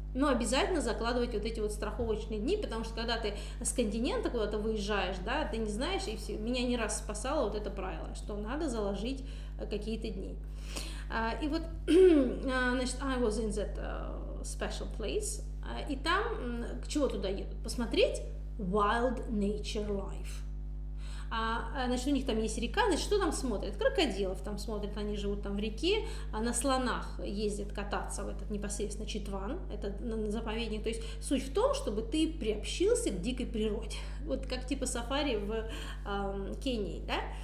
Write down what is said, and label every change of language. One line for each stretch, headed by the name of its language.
Russian: Но обязательно закладывать вот эти вот страховочные дни, потому что когда ты с континента куда-то выезжаешь, да, ты не знаешь, и все. Меня не раз спасало вот это правило, что надо заложить какие-то дни. И вот, значит,
English: I was in that special place,
Russian: и там, к чему туда едут? Посмотреть
English: wild nature life.
Russian: Значит, у них там есть река, значит, что там смотрят? Крокодилов там смотрят, они живут там в реке, на слонах ездят кататься в этот непосредственно Читван, это заповедник. То есть суть в том, чтобы ты приобщился к дикой природе, вот как типа сафари в Кении, да?